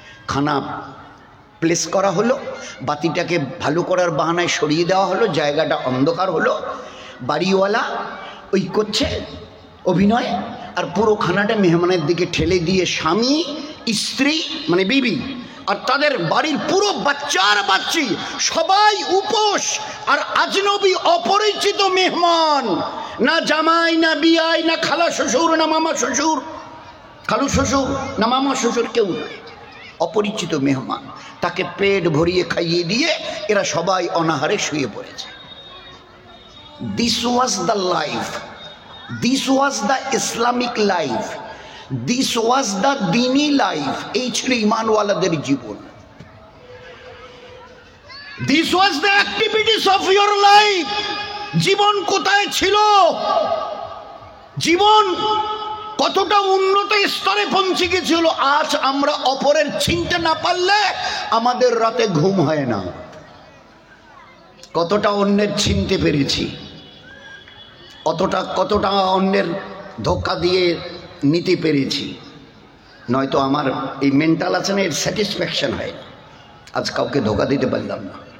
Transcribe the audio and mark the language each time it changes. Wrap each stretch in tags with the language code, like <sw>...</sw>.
<bn>খানা প্লেস করা হলো, বাতিটাকে ভালো করার বাহানায় সরিয়ে দেওয়া হলো, জায়গাটা অন্ধকার হলো, বাড়িওয়ালা ওই করছে অভিনয়, আর পুরো খানাটা মেহমানের দিকে ঠেলে দিয়ে স্বামী স্ত্রী মানে বিবি আর তাদের বাড়ির পুরো বাচ্চার বাচ্চি সবাই উপোস, আর আজনবী অপরিচিত মেহমান, না জামাই না বিয়াই না খালা শ্বশুর না মামা শ্বশুর, খালু শ্বশুর না মামা শ্বশুর, কেউ নয়, অপরিচিত মেহমান, তাকে পেট ভরিয়ে খাইয়ে দিয়ে এরা সবাই অনাহারে শুয়ে পড়েছে।</bn> <en>this was the life, this was the Islamic life, this was the dini life,</en> <bn>এই ছিল ঈমানওয়ালাদের জীবন,</bn> <en>this was the activities of your life।</en> <bn>জীবন কোথায় ছিল, জীবন কতটা উন্নত স্তরে পৌঁছে গেছিল, আজ আমরা অপরের চিনতে না পারলে আমাদের রাতে ঘুম হয় না। কতটা অন্যের চিনতে পেরেছি, কতটা অন্যের ধোঁকা দিয়ে নিতে পেরেছি, নয়তো আমার এই মেন্টাল আছে না, এর স্যাটিসফ্যাকশন হয় না, আজ কাউকে ধোঁকা দিতে পারলাম না।</bn>